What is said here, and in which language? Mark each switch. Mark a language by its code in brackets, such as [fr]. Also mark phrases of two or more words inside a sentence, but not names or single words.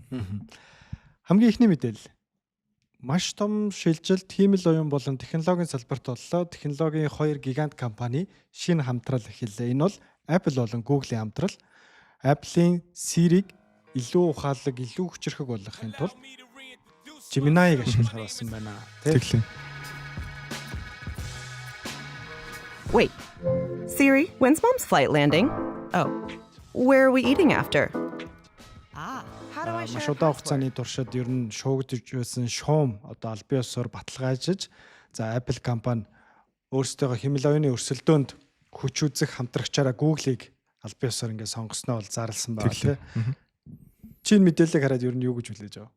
[mn] Хамгийн ихний мэдээлэл. Маш том шилжилт хиймэл оюун болон технологийн салбарт боллоо. Технологийн хоёр гигант компани шинэ хамтрал эхэллээ. Энэ бол Apple болон Google-ийн хамтрал. Apple-ийн Siri-г илүү ухаалаг, илүү хүчирхэг болгохын тулд Gemini-г ашиглахаар болсон байна. Тэглээ. [en] Wait, Siri, when's Mom's flight landing? Oh, where are we eating after? How do I share [mn] Маш [en] a [mn] удаан [en] password? [mn] хугацааны туршид ер нь шуугдж байсан шуум одоо албан ёсоор баталгаажиж за Apple компани өөрсдөө хэмэл оюуны өрсөлдөөнд хүч үзэх хамтрагчаараа Google-ыг албан ёсоор ингээд сонгосноо бол зарласан байна тийм. Чинь мэдээллийг хараад ер нь юу гэж хүлээж байгаа.